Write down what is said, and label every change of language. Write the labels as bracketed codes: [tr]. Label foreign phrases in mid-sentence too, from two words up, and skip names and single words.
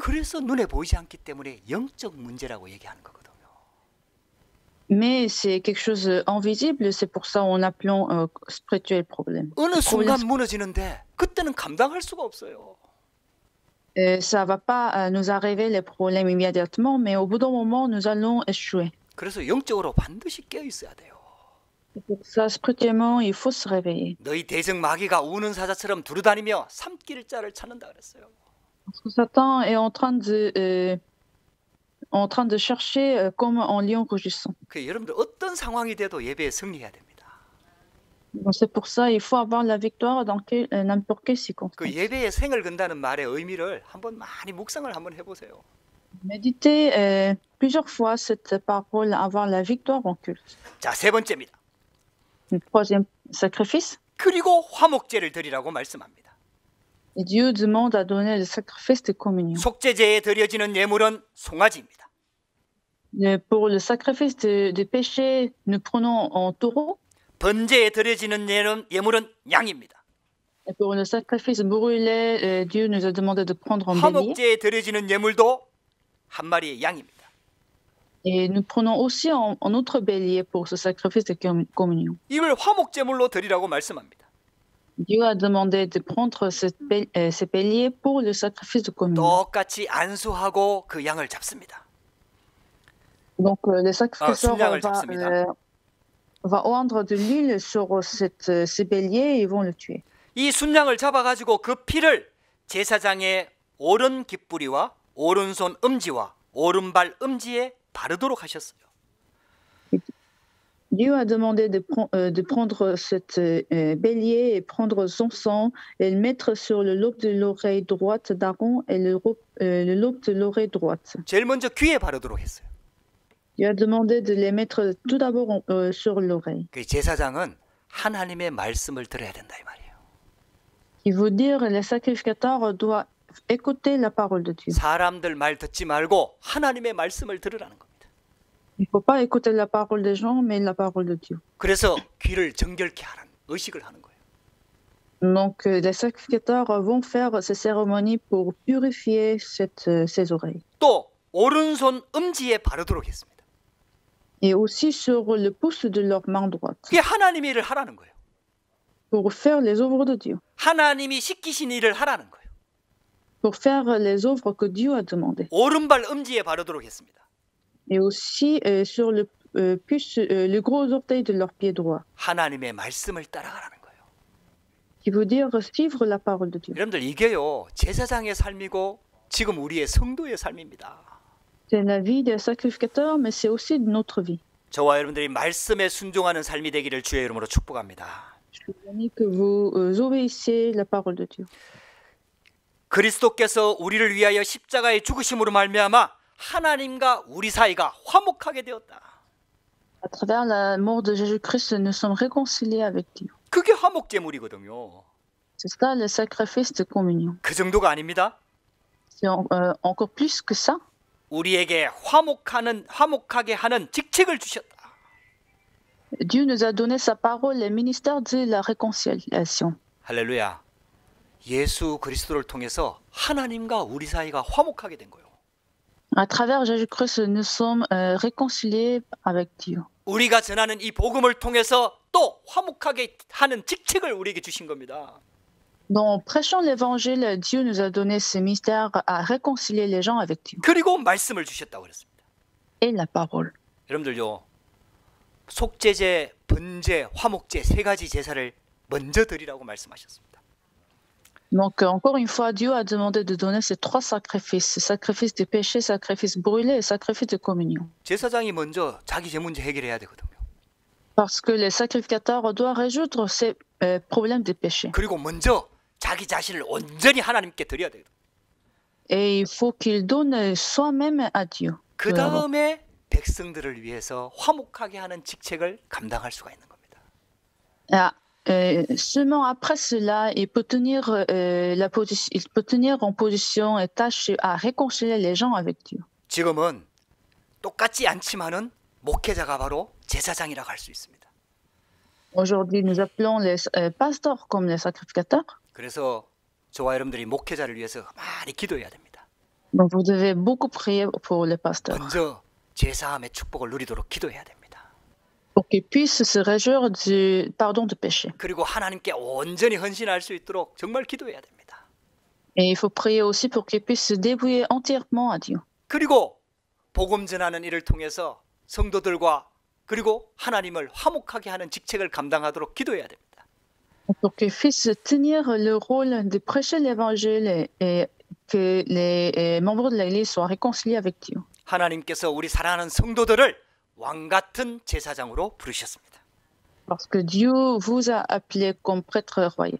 [ko] 그래서 눈에 보이지 않기 때문에 영적 문제라고 얘기하는 거거든요. [fr] Mais c'est quelque chose invisible, c'est pour ça on appelons spirituel problème. [ko] 어느 순간 무너지는데 그때는 감당할 수가 없어요. [fr] Ça va pas nous arriver les problèmes immédiatement, mais au bout d'un moment, nous allons échouer. [ko] 그래서 영적으로 반드시 깨어 있어야 돼요. [fr] Pour ça, spirituellement, il faut se réveiller. [ko] 너희 대적 마귀가 우는 사자처럼 두루다니며 삼킬 자를 찾는다 그랬어요. [fr] Parce que Satan est en train de chercher comme un lion rugissant. [ko] 그 여러분들 어떤 상황이 돼도 예배에 승리해야 됩니다. [fr] Donc, c'est pour ça il faut avoir la victoire dans n'importe quelle 그 circonstance. [ko] 예배에 생을 건다는 말의 의미를 한번 많이 묵상을 한번 해보세요. [fr] Méditez plusieurs fois cette parole, avoir la victoire en culte. [ko] 자, 세 번째입니다. [fr] Le troisième sacrifice. [ko] 그리고 화목제를 드리라고 말씀합니다. [fr] Et Dieu demande à donner le sacrifice de communion. [ko] 속죄제에 드려지는 예물은 송아지입니다. [fr] Pour le sacrifice de péché, nous prenons en taureau. [ko] 번제에 드려지는 예물은 양입니다. [fr] Et pour le sacrifice brûlé, Dieu nous a demandé de prendre un bélier. [ko] 화목제에 드려지는 예물도 한 마리의 양입니다. [fr] Et nous prenons aussi un autre bélier pour ce sacrifice de communion. [ko] 이걸 화목제물로 드리라고 말씀합니다. [fr] Dieu a demandé de prendre ces béliers pour le sacrifice de communion. [ko] 똑같이 안수하고 그 양을 잡습니다. [fr] Donc le sacrificateur [ko] 순양을 잡습니다. [fr] va oindre de l'huile sur ces béliers et ils vont le tuer. [ko] 이 순양을 잡아가지고 그 피를 제사장의 오른 깃뿌리와 오른손 엄지와 오른발 엄지에 바르도록 하셨어요. [fr] Dieu a demandé de prendre cet bélier et prendre son sang et le mettre sur le lobe de l'oreille droite d'Aaron et le lobe de l'oreille droite. [ko] 제일 먼저 귀에 바르도록 했어요. [fr] Dieu a demandé de les mettre tout d'abord sur l'oreille. [ko] 그 제사장은 하나님의 말씀을 들어야 된다 이 말이에요. [fr] Il veut dire que le sacrificateur doit écouter la parole de Dieu. [ko] 사람들 말 듣지 말고 하나님의 말씀을 들으라는 겁니다. [fr] Il ne faut pas écouter la parole des gens, mais la parole de Dieu. [ko] 그래서 귀를 정결케 하는 의식을 하는 거예요. [fr] Donc, les sacrificateurs vont faire ces cérémonies pour purifier ses oreilles. [ko] 또 오른손 엄지에 바르도록 했습니다. [fr] Et aussi sur le pouce de leur main droite. [ko] 그게 하나님의 일을 하라는 거예요. [fr] pour faire les œuvres de Dieu, [ko] 하나님이 시키신 일을 하라는 거예요. [fr] pour faire les œuvres que Dieu a demandées. [ko] 오른발 엄지에 바르도록 했습니다. [fr] Et aussi sur le gros orteil de leur pied droit, [ko] 하나님의 말씀을 따라가라는 거예요. [fr] qui veut dire suivre la parole de Dieu. [ko] 여러분들 이게요 제사장의 삶이고 지금 우리의 성도의 삶입니다. [fr] C'est la vie des sacrificateurs, mais c'est aussi de notre vie. [ko] 저와 여러분들이 말씀에 순종하는 삶이 되기를 주의 이름으로 축복합니다. [fr] Je vous bénis que vous obéissiez la parole de Dieu. [ko] 그리스도께서 우리를 위하여 십자가의 죽으심으로 말미암아 하나님과 우리 사이가 화목하게 되었다. [fr] À travers la mort de Jésus-Christ, nous sommes réconciliés avec Dieu. [ko] 그게 화목 제물이거든요. [fr] C'est ça le sacrifice de communion. [ko] 그 정도가 아닙니다. [fr] C'est encore plus que ça. [ko] 우리에게 화목하게 하는 직책을 주셨다. [fr] Dieu nous a donné sa parole, le ministère de la réconciliation. [ko] 할렐루야. 예수 그리스도를 통해서 하나님과 우리 사이가 화목하게 된 거예요. [fr] À travers Jésus-Christ, nous sommes réconciliés avec Dieu. [ko] 우리가 전하는 이 복음을 통해서 또 화목하게 하는 직책을 우리에게 주신 겁니다. [fr] Donc, prêchant l'évangile, Dieu nous a donné ce mystère à réconcilier les gens avec Dieu. [ko] 그리고 말씀을 주셨다고 그랬습니다. [fr] Et la parole. [ko] 여러분들요. 속죄제, 번제, 화목제 세 가지 제사를 먼저 드리라고 말씀하셨습니다. [fr] Donc, encore une fois, Dieu a demandé de donner ces trois sacrifices. Sacrifice de péché, sacrifice brûlé et sacrifice de communion. [ko] 제사장이 먼저 자기 제 문제 해결해야 되거든요. [fr] Parce que les sacrificateurs doivent résoudre ces problèmes de péché. [ko] 그리고 먼저 자기 자신을 온전히 하나님께 드려야 돼요. [fr] Et il faut qu'ils donnent soi-même à Dieu. [ko] 그 다음에 백성들을 위해서 화목하게 하는 직책을 감당할 수가 있는 겁니다. [fr] Seulement après cela, il peut tenir en position et tâche à réconcilier les gens avec Dieu. [ko] 지금은 똑같지 않지만은 목회자가 바로 제사장이라고 할 수 있습니다. [fr] Aujourd'hui, nous appelons les pasteurs comme les sacrificateurs. [ko] 그래서 저와 여러분들이 목회자를 위해서 많이 기도해야 됩니다. [fr] Donc vous devez beaucoup prier pour les pasteurs. [ko] 먼저 제사함의 축복을 누리도록 기도해야 됩니다. [fr] Pour qu'ils puissent se réjouir du pardon de péché. [ko] 그리고 하나님께 온전히 헌신할 수 있도록 정말 기도해야 됩니다. [fr] Et il faut prier aussi pour qu'ils puissent se débrouiller entièrement à Dieu. [ko] 그리고 복음 전하는 일을 통해서 성도들과 그리고 하나님을 화목하게 하는 직책을 감당하도록 기도해야 됩니다. [fr] Pour qu'ils puissent tenir le rôle de prêcher l'évangile et que les membres de l'Église soient réconciliés avec Dieu. [ko] 하나님께서 우리 사랑하는 성도들을 왕 같은 제사장으로 부르셨습니다. [fr] Parce que Dieu vous a appelé comme prêtre royal.